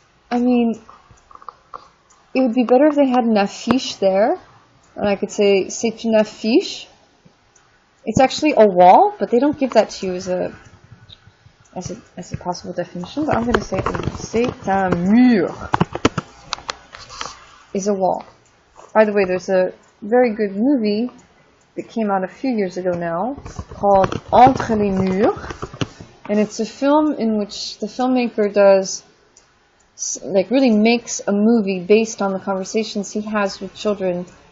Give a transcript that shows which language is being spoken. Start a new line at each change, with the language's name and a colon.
English: I mean, it would be better if they had an affiche there. And I could say,
French: c'est une affiche.
English: It's actually a wall, but they don't give that to you as a possible definition. But I'm going to say,
French: c'est un mur.
English: Is a wall. By the way, there's a very good movie that came out a few years ago now called Entre les murs, and it's a film in which the filmmaker does, like, really makes a movie based on the conversations he has with children.